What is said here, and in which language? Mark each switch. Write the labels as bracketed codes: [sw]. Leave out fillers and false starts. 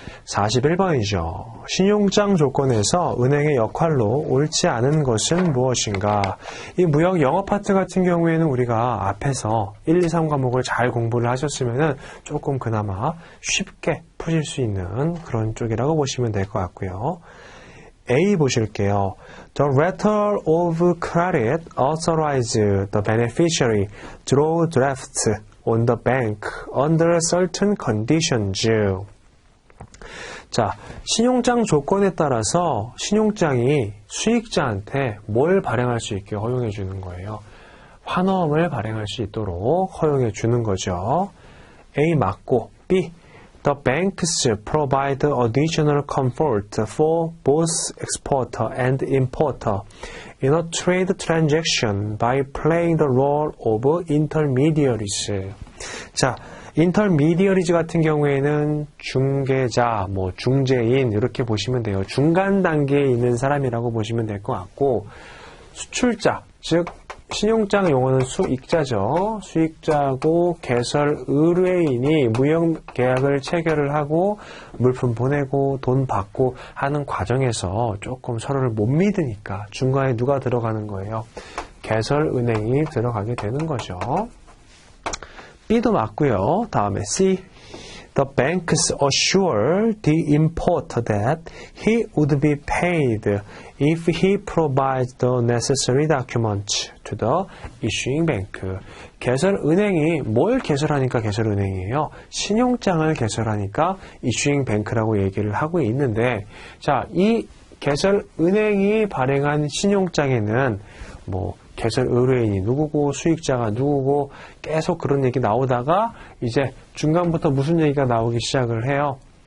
[ko] 41번이죠. 신용장 조건에서 은행의 역할로 옳지 않은 것은 무엇인가? 이 무역 영어 파트 같은 경우에는 우리가 앞에서 1, 2, 3 과목을 잘 공부를 하셨으면 조금 그나마 쉽게 푸실 수 있는 그런 쪽이라고 보시면 될 것 같고요. A 보실게요. [en] The letter of credit authorizes the beneficiary draw draft on the bank under certain conditions. [ko] 자, 신용장 조건에 따라서 신용장이 수익자한테 뭘 발행할 수 있게 허용해 주는 거예요. 환원을 발행할 수 있도록 허용해 주는 거죠. A 맞고 B. [en] The banks provide additional comfort for both exporter and importer in a trade transaction by playing the role of intermediaries. [ko] 자, intermediaries 같은 경우에는 중개자, 중재인 이렇게 보시면 돼요. 중간 단계에 있는 사람이라고 보시면 될 것 같고, 수출자, 즉 신용장 용어는 수익자죠. 수익자고 개설 의뢰인이 무역 계약을 체결을 하고 물품 보내고 돈 받고 하는 과정에서 조금 서로를 못 믿으니까 중간에 누가 들어가는 거예요? 개설은행이 들어가게 되는 거죠. B도 맞고요. 다음에 C. [en] The banks assure the importer that he would be paid if he provides the necessary documents to the issuing bank. [ko] 개설은행이 뭘 개설하니까 개설은행이에요? 신용장을 개설하니까 issuing bank라고 얘기를 하고 있는데, 자, 이 개설은행이 발행한 신용장에는 개설 의뢰인이 누구고 수익자가 누구고 계속 그런 얘기 나오다가 이제 중간부터 무슨 얘기가 나오기 시작을 해요.